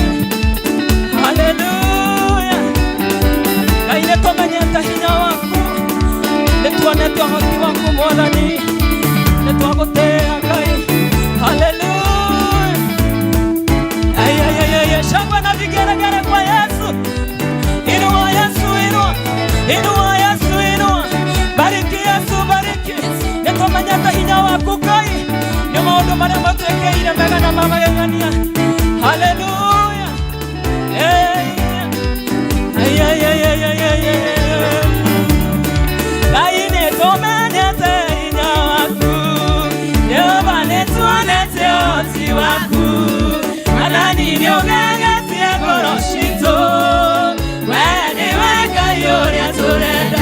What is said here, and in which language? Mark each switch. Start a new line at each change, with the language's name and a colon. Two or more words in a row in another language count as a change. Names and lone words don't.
Kikuyu: Haleluya. Ngai nĩtũmenyete hinya waku nĩtuonete ũhoti waku Mwathani nĩtwagũtĩĩa Ngai. Haleluya.
Swahili: Shangwe na vigeregere kwa Yesu. Inua Yesu, inua. Inua Yesu, inua. Bariki Yesu, bariki.
Kikuyu: Nĩtũmenyete hinya waku Ngai nĩ maũndũ marĩa matwĩkĩire mega na magegania. Haleluya. Ngai nĩtũmenyete hinya waku Jehova nĩtuonete ũhoti waku Mwathani nĩũgegetie ngoro citũ we nĩwe Ngai ũrĩa tũrenda.